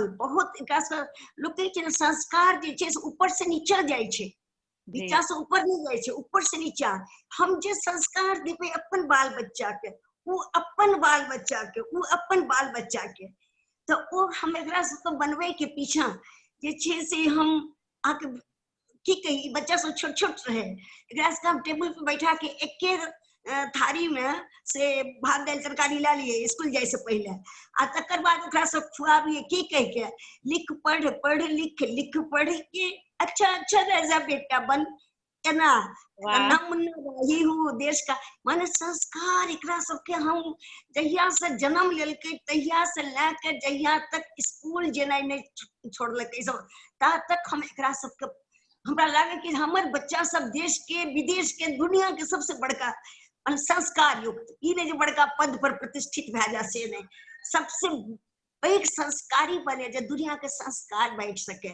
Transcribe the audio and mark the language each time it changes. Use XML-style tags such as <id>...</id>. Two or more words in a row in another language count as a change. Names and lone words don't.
<mai>बहुत एकरा से लोग कहै छै संस्कार जे छै से ऊपर से नीचा जाइ छै, नीचा से ऊपर नहीं जाइ छै, ऊपर से नीचा। हम जे संस्कार देबै अपन बाल बच्चा के, वो अपन बाल बच्चा के, वो अपन बाल बच्चा के, तो वो हम एकरा सबके बनबै के पीछा जे छै से हम आके की कही बच्चा सब छोट छोट रहे, एकरा सबके हम टेबल पे बैठा के एके थारी में से भात दाल तरकारी ला लिए स्कूल जाए से पहले, आ तकर बाद ओकरा सब खुआबिए की कह के लिख पढ़, पढ़ लिख, लिख पढ़ के अच्छा अच्छा रह जा बेटा बन, केना ही हूँ देश का। माने संस्कार एकरा सबके हम जहिया से जन्म लेलकै तहिया से लेके जहिया तक स्कूल जेनाइ नहीं छोड़लकै सब ता तक हम एकरा सबके, हमरा लागे कि हमर बच्चा सब देश के विदेश के दुनिया के सबसे बड़का संस्कार युक्त, ई नहीं जो बड़का पद पर प्रतिष्ठित भए जा से नहीं, सबसे पैघ संस्कारी बने जे दुनिया के संस्कार बांटि सके।</mai>